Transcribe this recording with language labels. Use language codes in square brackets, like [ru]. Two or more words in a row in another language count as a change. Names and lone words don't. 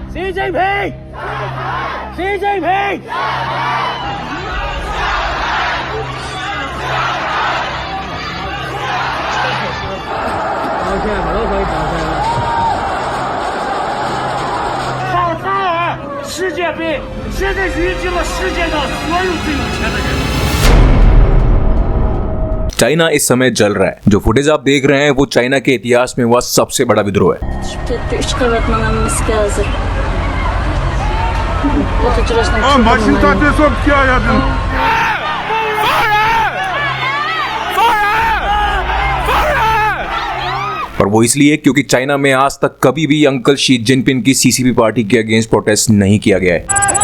[zh] Jinping! Xi Jinping! 好大啊！世界杯现在云集了世界上所有最有钱的人。 [hi] चाइना इस समय जल रहा है। जो फुटेज आप देख रहे हैं वो चाइना के इतिहास में हुआ सबसे बड़ा विद्रोह है। और वो इसलिए क्योंकि चाइना में आज तक कभी भी अंकल शी जिनपिंग की सीसीपी पार्टी के [en] against protest [hi] नहीं किया गया है।